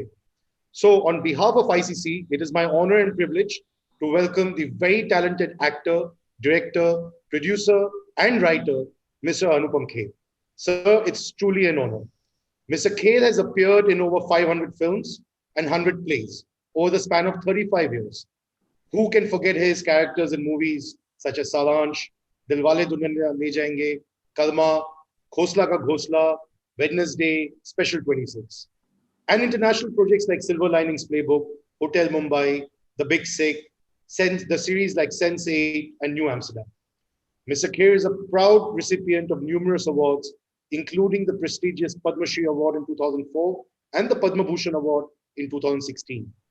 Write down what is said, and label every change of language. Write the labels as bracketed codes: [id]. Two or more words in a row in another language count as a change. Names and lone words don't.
[en] So, on behalf of ICC, it is my honor and privilege to welcome the very talented actor, director, producer, and writer, Mr. Anupam Kher. Sir, it's truly an honor. Mr. Kher has appeared in over 500 films and 100 plays over the span of 35 years. Who can forget his characters in movies such as Salanch, Dilwale Dulhaniya Le Jayenge, Kalma, Khosla Ka Ghosla, Wednesday, Special 26, and international projects like Silver Linings Playbook, Hotel Mumbai, The Big Sick, the series like Sense8 and New Amsterdam. Mr. Kher is a proud recipient of numerous awards, including the prestigious Padma Shri Award in 2004 and the Padma Bhushan Award in 2016.